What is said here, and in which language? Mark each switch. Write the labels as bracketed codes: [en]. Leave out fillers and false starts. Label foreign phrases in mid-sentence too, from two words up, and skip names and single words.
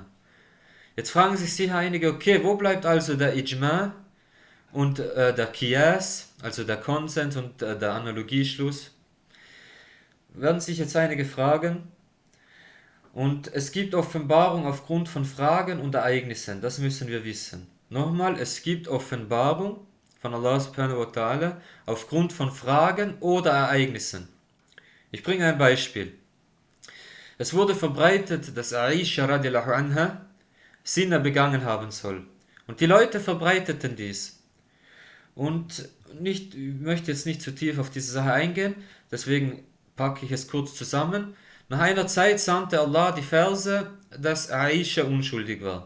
[de] Jetzt fragen sich sicher einige, okay, wo bleibt also der Ijma und der Qiyas, also der Konsens und der Analogieschluss? Werden sich jetzt einige fragen. Und es gibt Offenbarung aufgrund von Fragen und Ereignissen, das müssen wir wissen. Nochmal, es gibt Offenbarung von Allah [ar] سبحانه وتعالى [de] aufgrund von Fragen oder Ereignissen. Ich bringe ein Beispiel. Es wurde verbreitet, dass Aisha [ar] رضي الله عنها [de] Zina begangen haben soll. Und die Leute verbreiteten dies. Und ich möchte jetzt nicht zu tief auf diese Sache eingehen, deswegen packe ich es kurz zusammen. Nach einer Zeit sandte Allah die Verse, dass Aisha unschuldig war.